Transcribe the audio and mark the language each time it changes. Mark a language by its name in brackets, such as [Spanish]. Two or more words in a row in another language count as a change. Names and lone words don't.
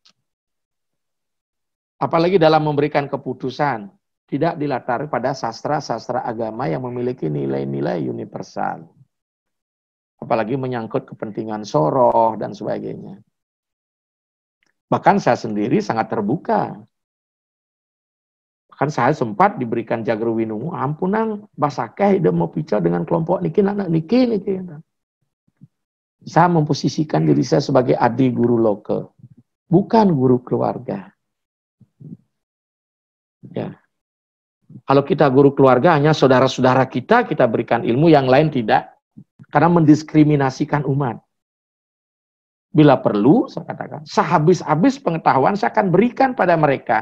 [Indonesian] Apalagi dalam memberikan keputusan, tidak dilatari pada sastra-sastra agama yang memiliki nilai-nilai universal. Apalagi menyangkut kepentingan soroh dan sebagainya. Bahkan saya sendiri sangat terbuka. Bahkan saya sempat diberikan [Balinese] jagru winungu, ampunang, basakeh, [Indonesian] ide mau bicara dengan kelompok niki, anak niki. Saya memposisikan diri saya sebagai adik guru lokal, bukan guru keluarga. Ya. Kalau kita guru keluarga, hanya saudara-saudara kita berikan ilmu, yang lain tidak. Karena mendiskriminasikan umat. Bila perlu, saya katakan, sehabis-habis pengetahuan saya akan berikan pada mereka.